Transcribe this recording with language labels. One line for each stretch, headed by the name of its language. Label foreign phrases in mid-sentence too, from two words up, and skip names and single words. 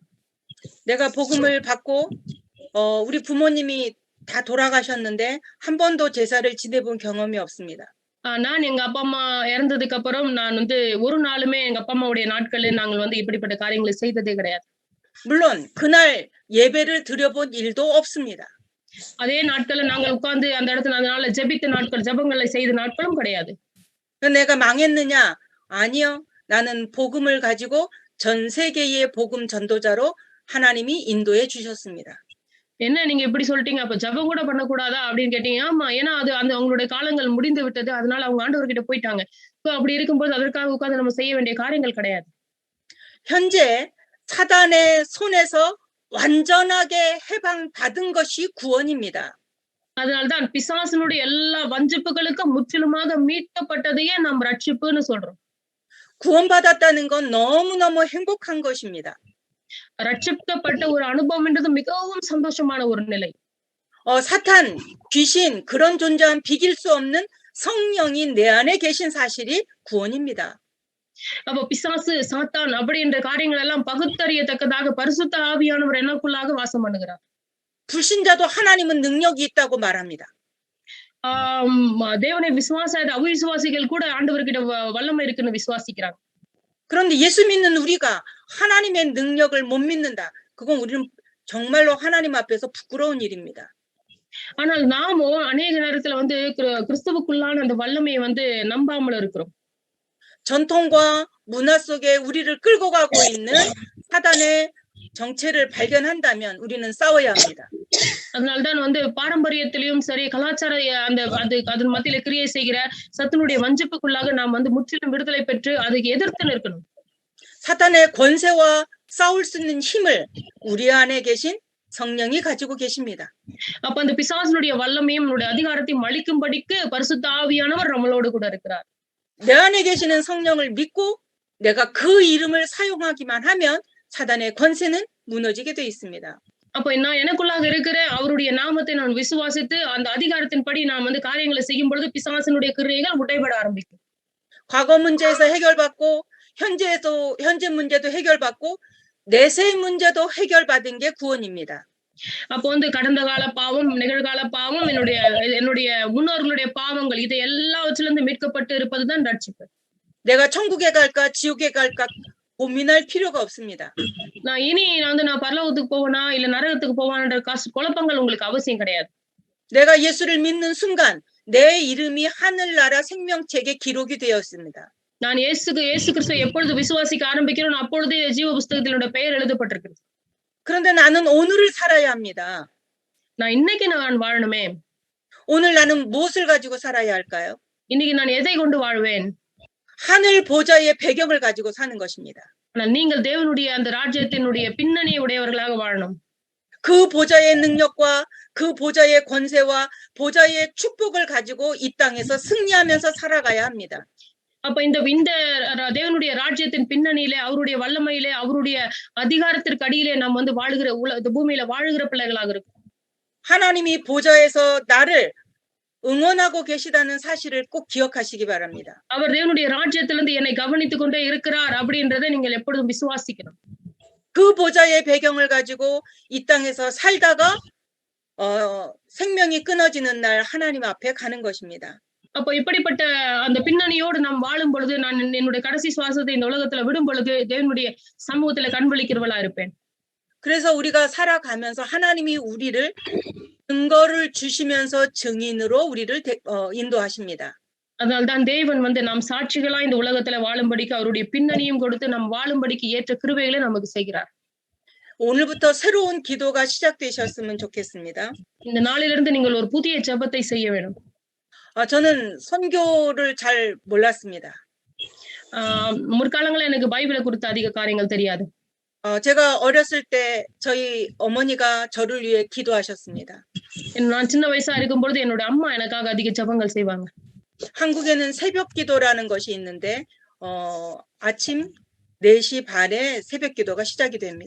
Korean: 내가 복음을 받고 우리 부모님이 다 돌아가셨는데 한 번도 제사를 지내본 경험이 없습니다.
Tamil: நான் எங்க அப்பா, அம்மா இறந்ததுக்கு அப்புறம் நான் வந்து ஒரு நாளுமே எங்க அப்பா, அம்மாவுடைய நாட்கள்ல நாங்கள் வந்து இப்படிப்பட்ட காரியங்களை செய்ததே கிடையாது.
Korean: 물론 그날 예배를 드려본 일도 없습니다.
Tamil: அதே நாட்கள்ல நாங்கள் உட்கார்ந்து அந்த இடத்துல அதனால ஜெபித்த நாட்கள், ஜெபங்களை செய்த நாட்களும் கிடையாது.
Korean: 내가 망했느냐? 아니요. 나는 복음을 가지고 전 세계의 복음 전도자로 하나님이 인도해 주셨습니다.
Tamil: என்ன நீங்க இப்படி சொல்லிட்டீங்க, அப்ப ஜெபம் கூட பண்ணக்கூடாதா அப்படின்னு கேட்டீங்க. ஆமா, ஏன்னா அது அந்த அவங்களுடைய காலங்கள் முடிந்து விட்டது. அதனால அவங்க ஆண்டவர்கிட்ட போயிட்டாங்க. அப்படி இருக்கும்போது அதற்காக உட்கார்ந்து நம்ம செய்ய வேண்டிய காரியங்கள் கிடையாது.
Korean: 현재 사단의 손에서 완전하게 해방받은 것이 구원입니다.
Tamil: அதனால்தான் பிசாசினுடைய எல்லா வஞ்சிப்புகளுக்கும் முற்றிலுமாக மீட்கப்பட்டதையே நாம் ரட்சிப்புன்னு சொல்றோம்.
Korean: 구원받았다는 건 너무너무 행복한 것입니다.
Tamil: ரட்சிக்கப்பட்ட ஒரு அனுபவம்ன்றது மிகவும் சந்தோஷமான ஒரு நிலை.
Korean: 사탄, 귀신 그런 존재한 비길 수 없는 성령이 내 안에 계신 사실이 구원입니다.
Tamil: அப்ப பிசாசு, சாத்தான் அப்படின்ற காரியங்கள் எல்லாம் பகுத்தறியத்தக்கதாக பரிசுத்த ஆவியானவர் எனக்குள்ளாக வாசம் பண்ணுகிறார்.
Korean: 불신자도 하나님은 능력이 있다고 말합니다.
Tamil: தேவனை விசுவாசாத அவிசுவாசிகள் கூட ஆண்டவர்கிட்ட வல்லமை இருக்குன்னு விசுவாசிக்கிறாங்க.
Korean: 그런데 예수 믿는 우리가 하나님의 능력을 못 믿는다. 그건 우리는 정말로 하나님 앞에서 부끄러운 일입니다.
Tamil: ஆனால் நாமோ அநேக நேரத்துல வந்து கிறிஸ்துவுக்குள்ளான அந்த வல்லமையை வந்து நம்பாமல் இருக்கிறோம்.
Korean: 전통과 문화 속에 우리를 끌고 가고 있는 사단의 정체를 발견한다면 우리는 싸워야 합니다.
Tamil: அதனால்தான் வந்து பாரம்பரியத்திலையும் சரி, கலாச்சார அதன் மத்தியில கிரியை செய்கிற சத்துனுடைய வஞ்சிப்புக்குள்ளாக நாம் வந்து முற்றிலும் விடுதலை பெற்று அதுக்கு எதிர்த்து நிற்கணும்.
Korean: 사탄의 권세와 싸울 수 있는 힘을 우리 안에 계신 성령이 가지고 계십니다.
Tamil: அப்ப அந்த பிசாசினுடைய வல்லமையும் நம்முடைய அதிகாரத்தையும் அளிக்கும்படிக்கு பரிசுத்த ஆவியானவர் நம்மளோடு கூட இருக்கிறார்.
Korean: 내 안에 계시는 성령을 믿고 내가 그 이름을 사용하기만 하면 사단의 권세는 무너지게 돼 있습니다.
Tamil: அப்ப நான் எனக்குள்ளாக இருக்கிற அவருடைய நாமத்தை நான் விசுவாசித்து அந்த அதிகாரத்தின்படி நான் வந்து காரியங்களை செய்யும் பொழுது பிசாசினுடைய கிரியைகள் உடைபட ஆரம்பிக்கும்.
Korean: 과거 문제에서 해결받고 현재 문제도 해결받고 내세 문제도 해결받은 게 구원입니다.
Tamil: அப்போ வந்து கடந்த கால பாவம், நிகழ்கால பாவம், என்னுடைய முன்னோர்களுடைய பாவங்கள் இதை எல்லாவற்றிலிருந்து மீட்கப்பட்டு இருப்பதுதான் ரட்சிப்பு.
Korean: 내가 천국에 갈까 지옥에 갈까 고민할 필요가 없습니다.
Tamil: நான் பரலோகத்துக்கு போவேனா இல்ல நரகத்துக்கு போவான்ற குழப்பங்கள் உங்களுக்கு அவசியம் கிடையாது.
Korean: 내가 예수를 믿는 순간 내 이름이 하늘나라 생명책에 기록이 되었습니다.
Tamil: நான் இயேசு கிறிஸ்துவை எப்பொழுது விசுவாசிக்க ஆரம்பிக்கிறேனோ அப்பொழுதே ஜீவ புஸ்தகத்தில் என்னோட பெயர் எழுதப்பட்டிருக்கிறது.
Korean: 그런데 나는 오늘을 살아야 합니다.
Tamil: நான் இன்னைக்கு நான் வாழணுமே.
Korean: 오늘 나는 무엇을 가지고 살아야 할까요?
Tamil: இன்னைக்கு நான் எதை கொண்டு வாழ்வேன்?
Korean: 하늘 보좌의 배경을 가지고 사는 것입니다.
Tamil: நீங்கள் தேவனுடைய அந்த ராஜ்யத்தினுடைய பின்னணியை உடையவர்களாக வாழணும்.
Korean: 그 보좌의 능력과 그 보좌의 권세와 보좌의 축복을 가지고 이 땅에서 승리하면서 살아가야 합니다.
Tamil: அப்ப இந்த தேவனுடைய ராஜ்யத்தின் பின்னணியிலே அவருடைய வல்லமையிலே அவருடைய அதிகாரத்திற்கு அடியிலே நாம் வந்து வாழுகிற பூமியில வாழுகிற பிள்ளைகளாக இருக்கும்.
Korean: 하나님이 보좌에서 나를 응원하고 계시다는 사실을 꼭 기억하시기 바랍니다.
Tamil: அவர் தேவனுடைய ராஜ்யத்திலிருந்து என்னை கவனித்துக் கொண்டே இருக்கிறார் அப்படின்றதை நீங்கள் எப்பொழுதும் விசுவாசிக்கணும்.
Korean: 그 보좌의 배경을 가지고 이 땅에서 살다가 생명이 끊어지는 날 하나님 앞에 가는 것입니다.
Tamil: அப்ப இப்படிப்பட்ட அந்த பின்னணியோடு நாம் வாழும் பொழுது நான் என்னுடைய கடைசி சுவாசத்தை இந்த உலகத்துல விடும் பொழுது தேவனுடைய சமூகத்துல கண்வளிக்கிறவளா இருப்பேன்.
Korean: 그래서 우리가 살아가면서 하나님이 우리를 증거를 주시면서 증인으로 우리를 인도하십니다.
Tamil: அதனால்தான் தேவன் வந்து நாம் சாட்சிகளா இந்த உலகத்துல வாழும்படிக்கு அவருடைய பின்னணியும் கொடுத்து நாம் வாழும்படிக்கு ஏற்ற கிருபைகளை நமக்கு செய்கிறார்.
Korean: 오늘부터 새로운 기도가 시작되셨으면 좋겠습니다.
Tamil: இந்த நாளிலிருந்து நீங்கள் ஒரு புதிய ஜெபத்தை செய்ய வேண்டும்.
Korean: 저는 선교를 잘 몰랐습니다.
Tamil: முற்காலங்கள்ல எனக்கு பைபிள குறித்த அதிக காரியங்கள் தெரியாது.
Korean: 제가 어렸을 때 저희 어머니가 저를 위해 기도하셨습니다.
Tamil: நான் சின்ன வயசா இருக்கும்பொழுது என்னோட அம்மா எனக்காக அதிக ஜெபங்கள் செய்வாங்க.
Korean: 한국에는 새벽 기도라는 것이 있는데 아침 4시 반에 새벽 기도가 시작이 됩니다.